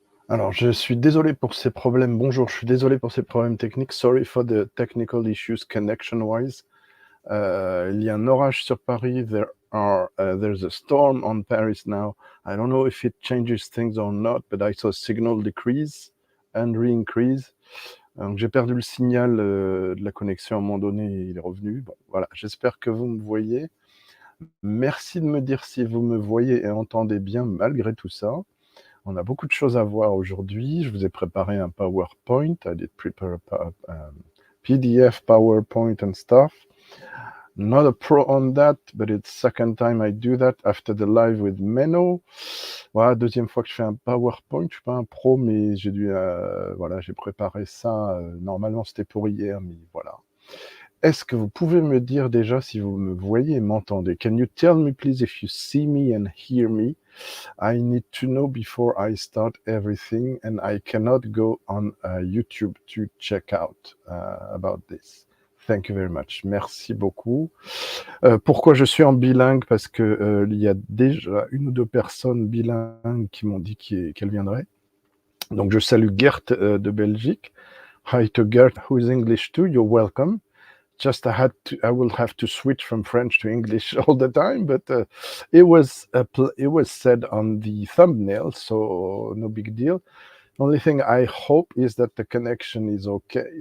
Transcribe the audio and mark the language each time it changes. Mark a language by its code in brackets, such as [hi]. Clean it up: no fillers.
[fr] Alors, je suis désolé pour ces problèmes. Bonjour, je suis désolé pour ces problèmes techniques. [en] Sorry for the technical issues connection-wise. [fr] Il y a un orage sur Paris. [en] There's a storm on Paris now. I don't know if it changes things or not, but I saw a signal decrease and re-increase. [fr] Donc, j'ai perdu le signal de la connexion à un moment donné. Il est revenu. [en] Bon, voilà. [fr] J'espère que vous me voyez. Merci de me dire si vous me voyez et entendez bien malgré tout ça. On a beaucoup de choses à voir aujourd'hui. Je vous ai préparé un PowerPoint. [en] I did prepare a PDF, PowerPoint and stuff. Not a pro on that, but it's second time I do that after the live with Menno. [fr] Voilà, deuxième fois que je fais un PowerPoint. Je suis pas un pro, mais j'ai dû, voilà, j'ai préparé ça. Normalement, c'était pour hier, mais voilà. Est-ce que vous pouvez me dire déjà si vous me voyez et m'entendez? [en] Can you tell me please if you see me and hear me? I need to know before I start everything, and I cannot go on YouTube to check out about this. Thank you very much. [fr] Merci beaucoup. Pourquoi je suis en bilingue? Parce que il y a déjà une ou deux personnes bilingues qui m'ont dit qu'elles viendraient. Donc je salue Gert de Belgique. [en] Hi to Gert, who is English too. You're welcome. Just I will have to switch from French to English all the time, but it was said on the thumbnail, so no big deal. Only thing I hope is that the connection is okay.